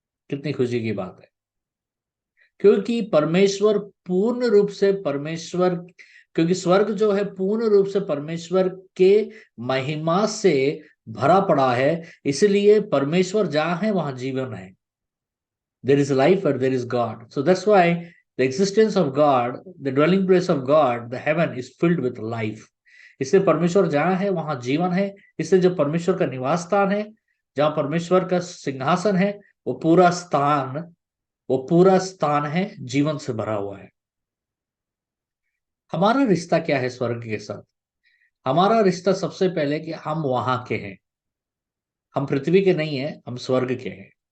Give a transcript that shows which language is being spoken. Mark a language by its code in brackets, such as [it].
[hi] कितनी खुशी की बात है, क्योंकि परमेश्वर पूर्ण रूप से परमेश्वर, क्योंकि स्वर्ग जो है पूर्ण रूप से परमेश्वर के महिमा से भरा पड़ा है, इसलिए परमेश्वर जहां है वहां जीवन है। [en] There is life and there is God. So that's why the existence of God, the dwelling place of God, the heaven is filled with life. [hi] इसलिए परमेश्वर जहां है वहां जीवन है। इसलिए जो परमेश्वर का निवास स्थान है, जहां परमेश्वर का सिंहासन है, वो पूरा स्थान, वो पूरा स्थान है जीवन से भरा हुआ है। हमारा रिश्ता क्या है स्वर्ग के साथ? हमारा रिश्ता सबसे पहले कि हम वहां के हैं, हम पृथ्वी के नहीं है, हम स्वर्ग के हैं।